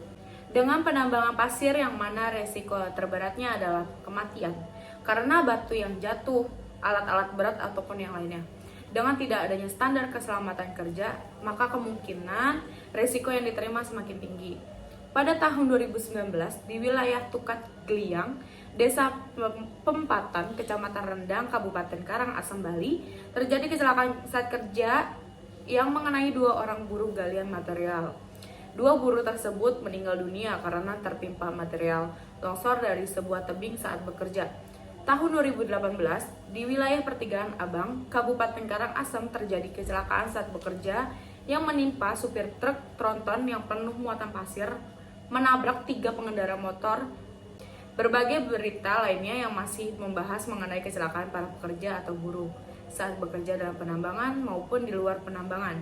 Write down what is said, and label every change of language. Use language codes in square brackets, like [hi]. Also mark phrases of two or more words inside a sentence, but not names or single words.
[id] Dengan penambangan pasir yang mana resiko terberatnya adalah kematian karena batu yang jatuh, alat-alat berat ataupun yang lainnya. Dengan tidak adanya standar keselamatan kerja, maka kemungkinan resiko yang diterima semakin tinggi. Pada tahun 2019 di wilayah Tukat Gliang, Desa Pempatan, Kecamatan Rendang, Kabupaten Karangasem, Bali, terjadi kecelakaan saat kerja yang mengenai 2 orang buruh galian material. 2 buruh tersebut meninggal dunia karena tertimpa material longsor dari sebuah tebing saat bekerja. Tahun 2018, di wilayah Pertigaan Abang, Kabupaten Karangasem terjadi kecelakaan saat bekerja yang menimpa supir truk tronton yang penuh muatan pasir, menabrak 3 pengendara motor berbagai berita lainnya yang masih membahas mengenai kecelakaan para pekerja atau buruh saat bekerja dalam penambangan maupun di luar penambangan.